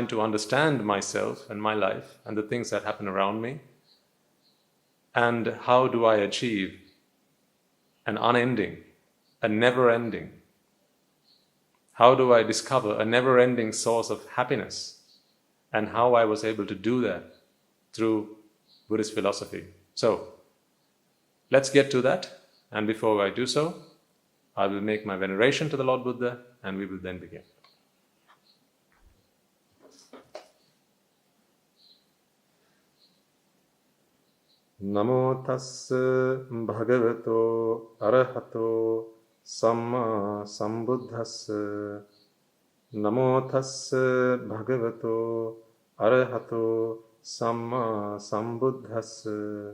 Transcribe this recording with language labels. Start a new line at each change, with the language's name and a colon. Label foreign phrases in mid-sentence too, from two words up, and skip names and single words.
English: to understand myself and my life and the things that happen around me, and how do I achieve an unending, a never-ending, how do I discover a never-ending source of happiness, and how I was able to do that through Buddhist philosophy. So, let's get to that, and before I do so, I will make my veneration to the Lord Buddha, and we will then begin.
Pali: Namo tassa bhagavato arahato samma sambuddhassa. Namo tassa bhagavato arahato samma sambuddhassa.